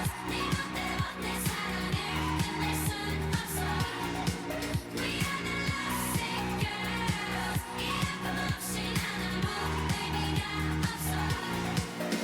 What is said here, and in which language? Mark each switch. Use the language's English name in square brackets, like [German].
[Korean] 네 맘대로 내 사랑을 끝낼 순 없어. [English] We are the lovesick girls. [Korean] 이 아픔 없이 난 아무 의미가 없어.